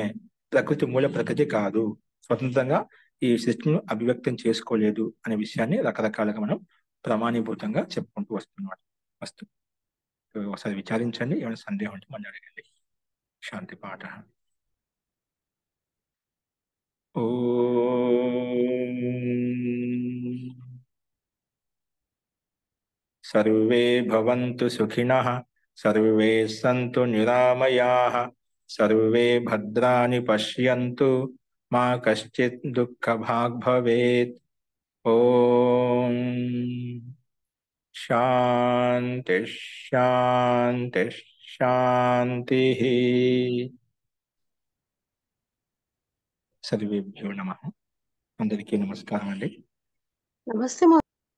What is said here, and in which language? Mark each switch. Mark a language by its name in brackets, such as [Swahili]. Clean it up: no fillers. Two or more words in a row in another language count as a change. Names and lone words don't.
[Telugu] ప్రకృతి మూల ప్రకృతి కాదు, స్వతంత్రంగా ఈ సృష్టిని అభివ్యక్తం చేసుకోలేదు అనే విషయాన్ని రకరకాలుగా మనం ప్రమాణీభూతంగా చెప్పుకుంటూ వస్తున్నాం. ఒకసారి విచారించండి, ఏమైనా సందేహం ఉంటే మళ్ళీ అడగండి. శాంతి పాఠ. [Sanskrit] ఓ सर्वे भवन्तु सुखिनः, सर्वे सन्तु निरामयाः, सर्वे भद्राणि पश्यन्तु, मा कश्चित् दुःखभाग् भवेत्। ओम शांति शांति शांति। सर्वेभ्यो नमः। [Telugu] అందరికీ నమస్కారం అండి. నమస్తే